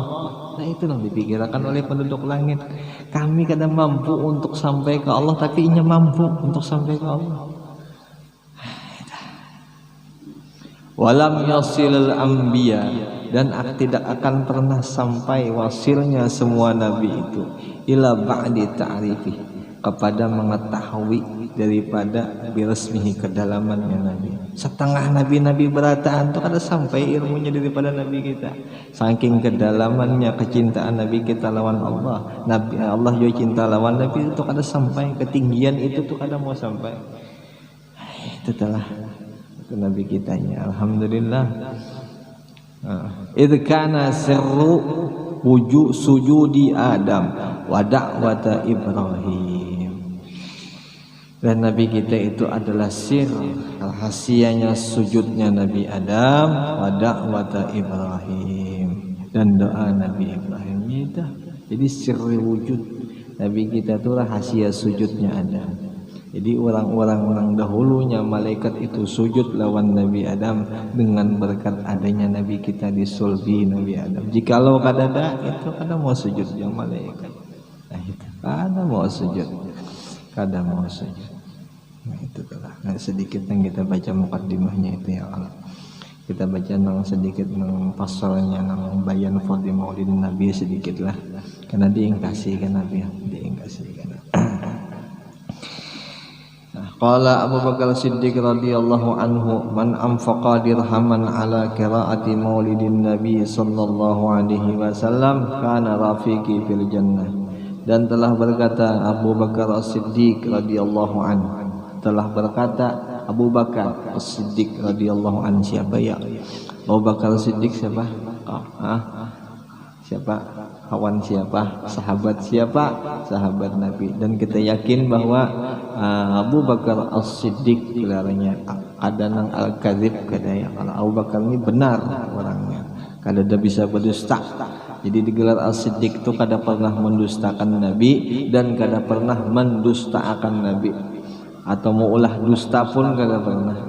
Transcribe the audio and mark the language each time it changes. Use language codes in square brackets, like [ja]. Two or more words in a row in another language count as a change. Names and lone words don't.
[bjn] Nah itu yang dipikirkan oleh penduduk langit. Kami kadang mampu untuk sampai ke Allah, tapi inya mampu untuk sampai ke Allah. [ar] ولم يصل الأنبياء, [bjn] dan tidak akan pernah sampai wasilnya semua nabi itu [ar] إلا بعد تعريفه, [bjn] kepada mengetahui daripada birasmihi, kedalamannya nabi. Setengah nabi-nabi berataan itu kada sampai ilmunya daripada nabi kita. Saking kedalamannya kecintaan nabi kita lawan Allah. Nabi Allah juga cinta lawan nabi itu kada sampai, ketinggian itu tuh kada mau sampai. Itu telah itu nabi kitanya, alhamdulillah. [ar] إذ كان سر وجود سجود آدم ودعوة إبراهيم. [bjn] Dan nabi kita itu adalah sir rahasianya sujudnya Nabi Adam [ar] ودعوة إبراهيم, [bjn] dan doa Nabi Ibrahim itu. Jadi sir wujud nabi kita itu rahasia sujudnya Adam. Jadi orang-orang yang dahulunya malaikat itu sujud lawan Nabi Adam dengan berkat adanya Nabi kita di sulbi Nabi Adam. Jikalau kadada itu kada mau sujud yang malaikat. Nah itu kada mau sujud. Kada mau sujud. Nah itu telah. Nah, sedikit yang kita baca mukaddimahnya itu [ar] يا الله. [bjn] Kita baca nang sedikit nang pasalnya nang [ar] بيان فضل مولد النبي [bjn] sedikit lah. Karena diingkasi kan Nabi, diingkasi kan. [ar] قال أبو بكر الصديق رضي الله عنه من أنفق درهما على قراءة مولد النبي صلى الله عليه وسلم كان رفيقي في الجنة. [bjn] Dan telah berkata Abu Bakar Siddiq [ar] رضي الله عنه, [bjn] telah berkata Abu Bakar Siddiq [ar] رضي الله عنه. [bjn] Siapa ya? Abu Bakar Siddiq siapa? Siapa? Kawan siapa? Sahabat siapa? Sahabat Nabi. Dan kita yakin bahwa Abu Bakar As-Siddiq gelarnya ada nang al-kadzib kada ya. Kalau Abu Bakar ini benar orangnya. Kada ada bisa berdusta. Jadi digelar As-Siddiq itu kada pernah mendustakan Nabi dan kada pernah mendustakan Nabi. Atau mau ulah dusta pun kada pernah.